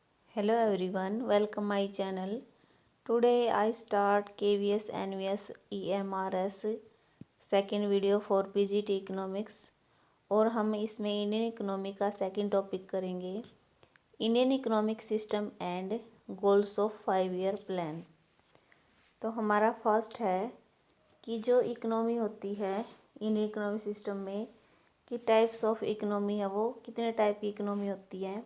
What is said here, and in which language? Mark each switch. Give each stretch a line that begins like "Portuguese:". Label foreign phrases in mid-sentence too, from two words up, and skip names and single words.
English: Hello everyone, welcome my channel. Today I start KVS NVS EMRS second video for PGT Economics
Hindi: और हम इसमें
English: Indian economy
Hindi: का सेकंड टॉपिक करेंगे,
English: Indian economic system and goals of 5 year plan.
Hindi: तो हमारा फर्स्ट है कि जो इकोनॉमी होती है
English: Indian economic system
Hindi: में कि
English: types of economy
Hindi: है, वो कितने टाइप की इकोनॉमी होती है।